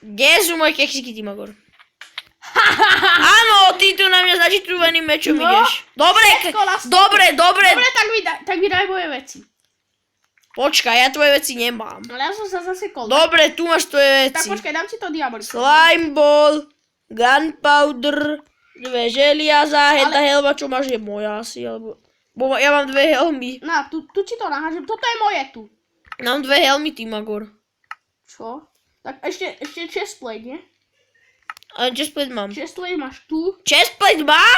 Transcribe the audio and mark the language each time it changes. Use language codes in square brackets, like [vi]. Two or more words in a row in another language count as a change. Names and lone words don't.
[sk] Kde sú moje keksiky, ty magor? Áno, ty tu na mňa začitúvaným mečom ideš. Dobre, Dobre, dobre. tak mi daj moje veci. Počkaj, ja tvoje veci nemám. Ale ja som sa zasekol. Dobre, tu máš tvoje Tak veci. počkaj, dám ti to diabolko. [en] Slime ball, gunpowder, [sk] 2 želiaza, henta helma, čo máš, je moja asi, alebo... Bo ja mám 2 helmy. Na, tu ti to nahážem. Toto je moje tu. Mám 2 helmy, ty Magor. Čo? Tak ešte chestplate, nie? Ale chestplate mám. Chestplate máš tu. Chestplate mám?